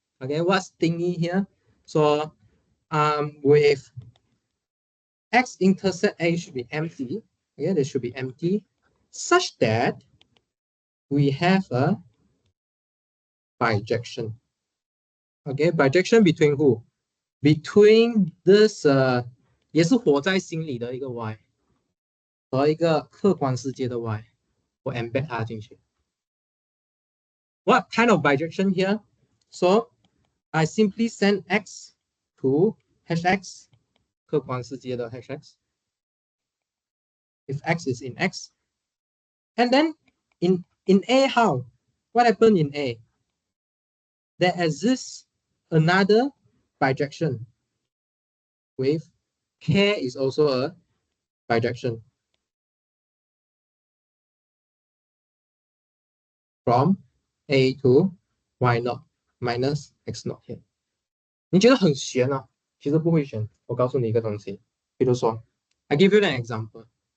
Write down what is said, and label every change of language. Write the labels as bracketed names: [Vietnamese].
[English] Okay, what's thingy here? So with x intercept a should be empty. Okay, they should be empty, such that we have a bijection. Okay, bijection between who? Between this [Chinese] 也是活在心里的一个 y 和一个客观世界的 y， 我 embed 它进去。 [English] What kind of bijection here? So I simply send x to hash x, [Chinese] 客观世界的 [English] hash x. If x is in x, and then in A, how? What happened in A? There exists another bijection with k is also a bijection from A to y naught minus x naught here. [Chinese] 你觉得很悬啊？其实不会悬。我告诉你一个东西，比如说 [English] I give you an example.